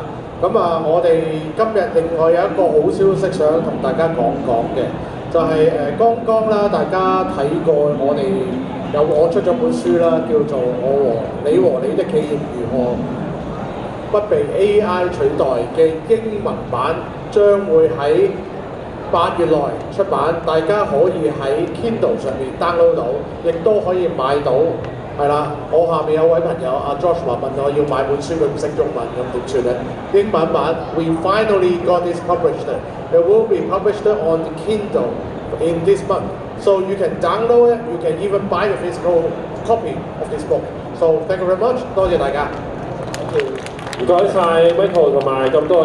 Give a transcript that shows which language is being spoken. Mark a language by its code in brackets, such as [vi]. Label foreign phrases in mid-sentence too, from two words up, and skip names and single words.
[yue] 咁啊，我哋今日另外有一個好消息想同大家講嘅，就係剛剛啦，大家睇過我出咗本書啦，叫做你和你的企業如何不被 AI 取代嘅英文版，將會喺8月內出版，大家可以喺 Kindle 上面 download 到，亦都可以買到。係啦，我下面有位朋友阿 Joshua 問我要買本書，佢唔識中文咁點算咧？ [en] 英文版 We finally got this published. It will be published on the Kindle in this month. So you can download it, you can even buy the physical copy of this book. So thank you very much， [yue] 多謝大家。唔該晒 Michael 同埋咁多位。